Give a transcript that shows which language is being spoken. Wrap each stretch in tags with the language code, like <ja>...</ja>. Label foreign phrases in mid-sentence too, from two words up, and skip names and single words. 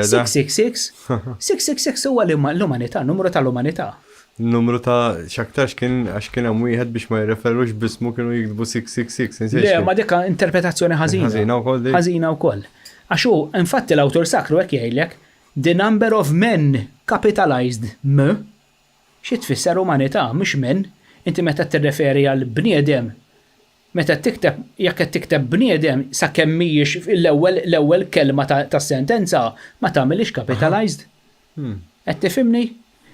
<mt>666. 666 huwa l-umanità, numru tal-umanità. Numru ta' xaktarx kien għax kien hemm wieħed biex ma jirreferux bismu kienu jikdbu 666. Le, ma dikka interpretazzjoni ħażina. Ħażina wkoll dik. Ħażina wkoll. Għax hu infatti l-awtur sakru hekk jgħidlek</mt> <en>the number of men capitalized</en> <mt>xi tfisser umanità mhux men. Inti meta tirreferi għal bniedem meta tikteb jekk qed tikteb bniedem sakemm mhijiex l-ewwel kelma tas-sentenza ma tagħmilx capitalized. Qed tifhimni?</mt>